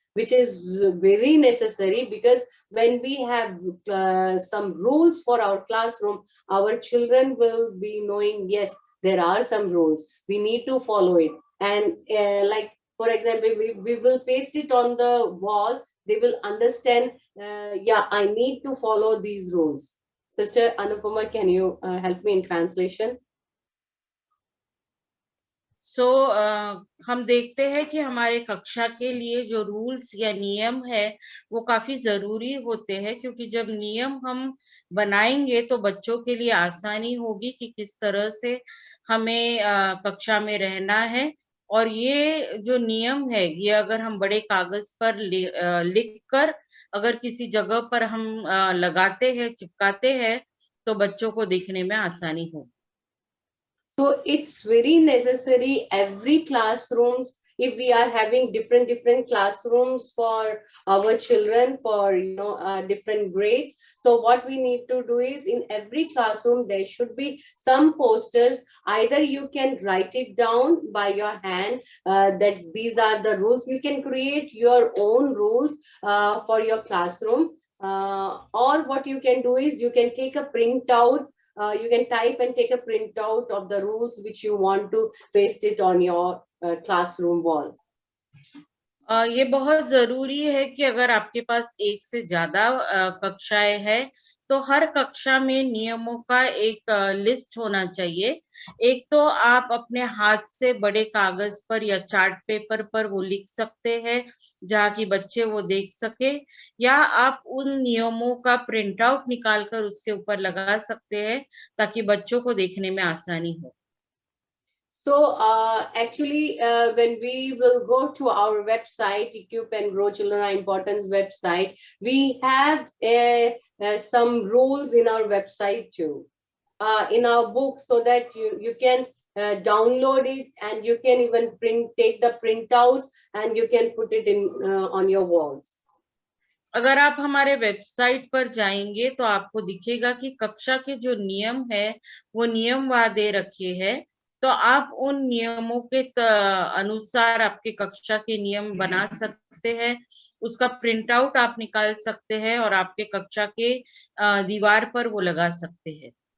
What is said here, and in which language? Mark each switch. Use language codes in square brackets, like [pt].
[en] which is very necessary, because when we have some rules for our classroom, our children will be knowing, yes, there are some rules, we need to follow it. And like, for example, we will paste it on the wall, they will understand, yeah, I need to follow these rules. Sister Anupama, can you help me in translation? [hi] सो हम देखते हैं कि हमारे कक्षा के लिए जो rules या नियम है वो काफी जरूरी होते हैं, क्योंकि जब नियम हम बनाएंगे तो बच्चों के लिए आसानी होगी कि किस तरह से हमें कक्षा में रहना है। और ये जो नियम है, ये अगर हम बड़े कागज पर लिख कर अगर किसी जगह पर हम लगाते हैं, चिपकाते हैं, तो बच्चों को देखने में आसानी होगी। [en] So it's very necessary every classrooms, if we are having different classrooms for our children, for different grades. So what we need to do is, in every classroom there should be some posters. Either you can write it down by your hand, that these are the rules. You can create your own rules for your classroom, or what you can do is you can take a printout. You can type and take a printout of the rules which you want to paste it on your classroom wall. [hi] ये बहुत जरूरी है कि अगर आपके पास एक से ज्यादा कक्षाएं हैं, तो हर कक्षा में नियमों का एक लिस्ट होना चाहिए। एक तो आप अपने हाथ से बड़े कागज पर या चार्ट पेपर पर वो लिख सकते हैं, जहाँ की बच्चे वो देख सके, या आप उन नियमों का प्रिंट आउट निकाल कर उसके ऊपर लगा सकते हैं, ताकि बच्चों को देखने में आसानी हो। [en] So actually, when we will go to our website, Equip and Grow Children Are Important's website, we have some rules in our website too, in our book, so that you can download it, and you can even take the printouts, and you can put it in on your walls. [hi] अगर आप हमारे website पर जाएंगे तो आपको दिखेगा कि कक्षा के जो नियम है वो नियम वहां दे रखे हैं, तो आप उन नियमों के अनुसार आपके कक्षा के नियम बना सकते हैं। उसका प्रिंट आउट आप निकाल सकते हैं और आपके कक्षा के दीवार पर वो लगा सकते हैं।